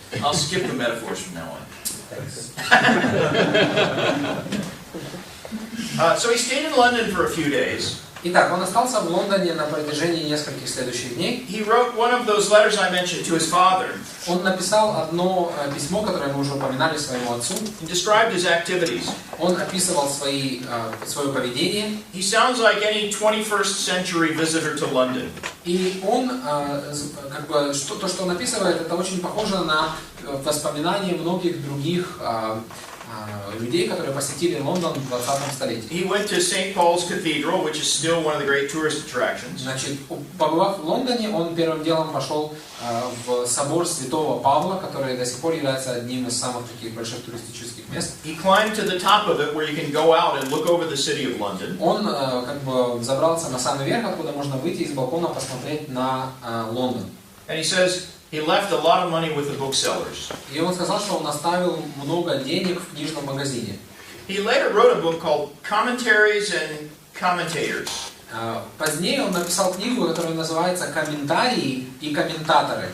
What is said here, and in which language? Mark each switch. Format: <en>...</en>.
<en>I'll skip the metaphors from now on. So he stayed in London for a few days.</en> <ru>Итак, он остался в Лондоне на протяжении нескольких следующих дней.</ru> <en>He wrote one of those letters I mentioned to his father.</en> <ru>Он написал одно письмо, которое мы уже упоминали своему отцу.</ru> <en>He described his activities.</en> <ru>Он описывал свое поведение.</ru> <en>He sounds like any 21st century visitor to London.</en> <ru>И он, то, что он описывает, это очень похоже на воспоминания многих других людей, которые посетили Лондон в 20 столетии.</ru> <en>He went to St. Paul's Cathedral, which is still one of the great tourist attractions.</en> <ru>Значит, побывав в Лондоне, он первым делом пошел в собор Святого Павла, который до сих пор является одним из самых таких больших туристических мест.</ru> <en>He climbed to the top of it, where you can go out and look over the city of London.</en> <ru>Он забрался на самый верх, откуда можно выйти из балкона посмотреть на Лондон.</ru> <en>And he says he left a lot of money with the booksellers.</en> <ru>И он сказал, что он оставил много денег в книжном магазине.</ru> <en>He later wrote a book called Commentaries and Commentators.</en> <ru>Позднее он написал книгу, которая называется «Комментарии и комментаторы»,</ru>